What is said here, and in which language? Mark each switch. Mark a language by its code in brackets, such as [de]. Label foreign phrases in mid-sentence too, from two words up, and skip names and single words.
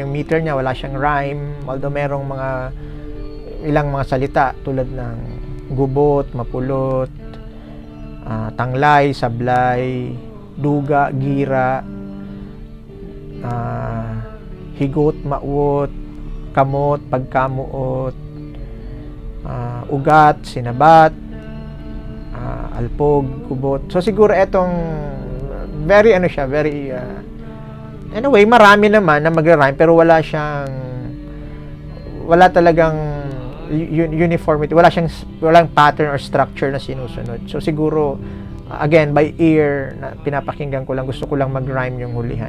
[tl] yung meter niya, wala siyang rhyme, although merong ilang mga salita tulad ng [bik] gubot, mapulot, tanglay, sablay, duga, gira, higot, mauot, kamot, pagkamuot, ugat, sinabat, alpog, kubot. [tl] So siguro etong very anyway, marami naman na magra-rhyme pero wala talagang uniformity, walang [en] pattern or structure [tl] na sinusunod. So siguro again, [en] by ear [tl] na pinapakinggan ko lang, gusto ko lang mag-rhyme yung hulihan.